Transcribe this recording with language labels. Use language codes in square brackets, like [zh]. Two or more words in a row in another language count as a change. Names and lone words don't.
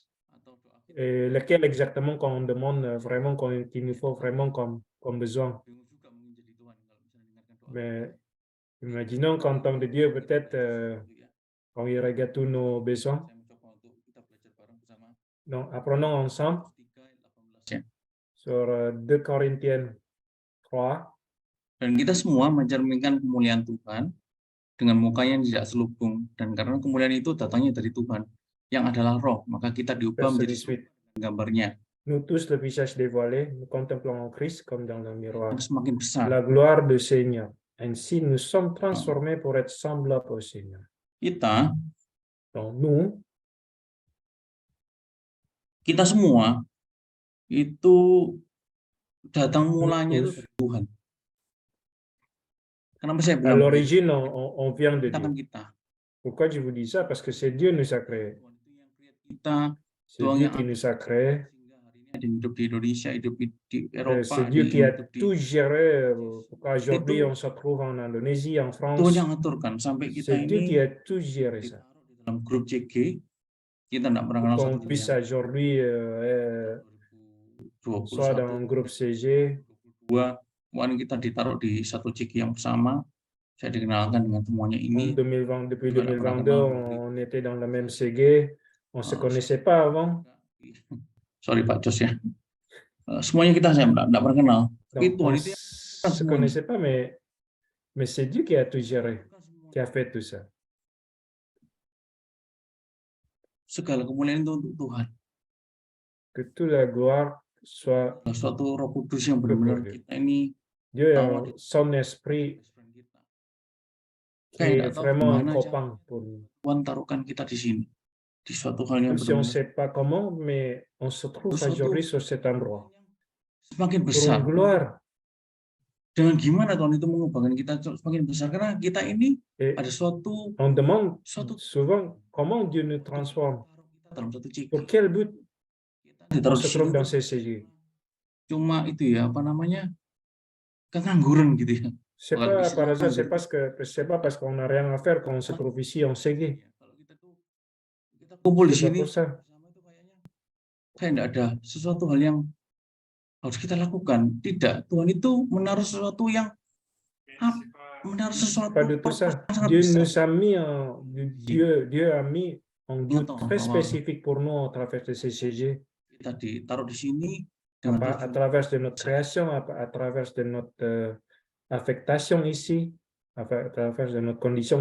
[fr] Et lequel exactement qu'on demande vraiment, qu'il nous faut vraiment comme besoin. Mais imaginons qu'en tant que Dieu, peut-être, quand il regarde tous nos besoins. Donc, apprenons ensemble sur 2 Corinthiens 3. [id] Dan kita semua mencerminkan kemuliaan Tuhan dengan muka yang tidak selubung, dan karena kemuliaan itu datangnya dari Tuhan yang adalah Roh, maka kita diubah menjadi gambarnya. [fr] Nous tous, le visage dévoilé, nous contemplons Christ comme dans le miroir. [id] Semakin besar. [fr] La gloire du Seigneur. Ainsi, nous sommes transformés pour être semblables au Seigneur. [id] Kita [fr] Donc, nous, [id] kita semua itu datang mulanya itu [fr] tous, [id] dari Tuhan. Kenapa saya [fr] à [id] bilang begitu? [fr] l'origine, on vient de [id] Ciptakan [fr] Dieu. [id] kita. [fr] Pourquoi je vous dis ça? Parce que c'est Dieu nous a créés. [id] Tuhan itu yang create kita, [fr] C'est [id] Tuhan [fr] Dieu [id] yang [fr] qui nous a créés. [id] sehingga hari ini ada yang hidup di Indonesia, hidup di Eropa, [fr] C'est [id] ada [fr] Dieu [id] yang [fr] qui a [id] hidup di [fr] tout géré. Pourquoi aujourd'hui [id] Itu [fr] on se trouve en Indonésie, en [id] Tuhan [fr] France? [id] yang aturkan sampai kita [fr] C'est Dieu qui [id] ini [fr] a tout géré ça. [id] ditaruh di dalam grup CG. Kita tidak pernah [fr] Pour [id] kenal [fr] qu'on [id] satu [fr] puisse [id] sama [fr] aujourd'hui soit dans un 2021, groupe CG. [id] 2022, kemarin kita ditaruh di satu CG yang bersama. Saya dikenalkan dengan semuanya [fr] En [id] ini. [fr] 2020, depuis [id] Juga tidak pernah 2022, kenal. [fr] on était dans le même CG. On ne se connaissait pas avant. [id] Sorry Pak Jos ya. Semuanya kita saya tidak pernah kenal. Tapi [fr] Donc, [id] Tuhan [fr] on [id] itu [fr] ne se connaissait pas, mais c'est Dieu qui a tout géré, qui a fait tout ça. [id] segala kemuliaan itu untuk Tuhan. [fr] Que toute la gloire soit [id] Suatu Roh Kudus yang benar-benar [fr] Dieu. [id] kita ini [fr] Dieu [id] tahu [fr] et son esprit [id] kita. [fr] qui est vraiment un [id] gimana [fr] copain pour nous. [id] Tuhan taruhkan kita di sini, di suatu hal yang [fr] Même si on ne [id] benar-benar [fr] sait pas comment, mais on se trouve aujourd'hui sur cet endroit. [id] semakin [fr] Pour [id] besar. [fr] une gloire. [id] Dengan gimana Tuhan itu mengubahkan kita semakin besar, karena kita ini [fr] Et [id] ada suatu [fr] on demande [id] suatu [fr] souvent comment Dieu nous transforme. [id] kita dalam satu ciki. [fr] Pour quel but [id] Kita [fr] on [id] ditaruh [fr] se [id] di [fr] trouve [id] sini [fr] dans ces CG? [id] cuma itu ya, apa namanya, kengangguran gitu ya. [fr] C'est [id] Bukan [fr] pas [id] bisa [fr] par hasard, [id] nganggur. [fr] c'est pas parce qu'on n'a rien à faire qu'on se trouve ici en CG. [id] Kalau kita kumpul di [fr] C'est pas [id] sini [fr] pour ça. [id] bersama itu kayaknya kayak enggak ada sesuatu hal yang harus kita lakukan. Tidak, Tuhan itu menaruh sesuatu yang menaruh sesuatu [fr] Pas de tout ça. [id] yang sangat [fr] Dieu [id] besar. [fr] nous a mis Dieu a mis un Dieu Attends, très attends. spécifique pour nous à travers de ces CG, [id] Kita ditaruh di sini dengan [fr] à travers de notre création, à travers de notre affectation ici, à travers de notre condition